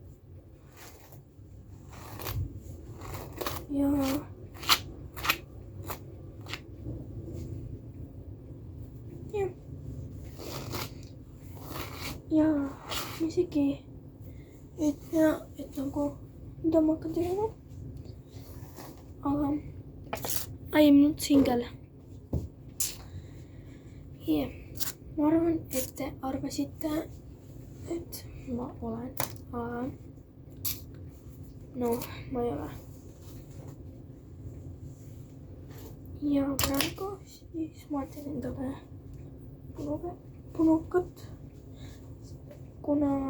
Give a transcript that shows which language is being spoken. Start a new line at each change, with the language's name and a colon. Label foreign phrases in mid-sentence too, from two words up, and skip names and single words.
Estonian: Ja ma isegi ei tea, et nagu mida ma hakkan tegema.
English: Aga I am not single.
Estonian: Ma arvan, et te arvasite, et ma olen, aga no ma ei ole. Ja praegu siis ma teen endale punukat, kuna